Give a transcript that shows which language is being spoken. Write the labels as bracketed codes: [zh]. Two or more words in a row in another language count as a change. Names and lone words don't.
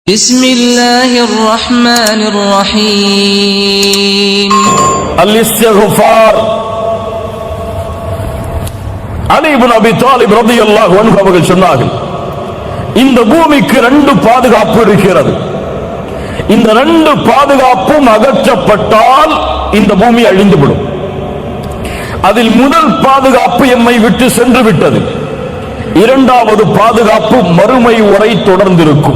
[ar] بسم الله الرحمن الرحيم [ta] الاستغفار علي بن ابي طالب [ar] رضي الله عنه [ta] அவர்கள் சொன்னார்கள், இந்த பூமிக்கு ரெண்டு பாதுகாப்பு இருக்கிறது. இந்த ரெண்டு பாதுகாப்பும் அகற்றப்பட்டால் இந்த பூமி அழிந்துவிடும். அதில் முதல் பாதுகாப்பு எம்மை விட்டு சென்று விட்டது. இரண்டாவது பாதுகாப்பு மறுமை வரை தொடர்ந்திருக்கும்.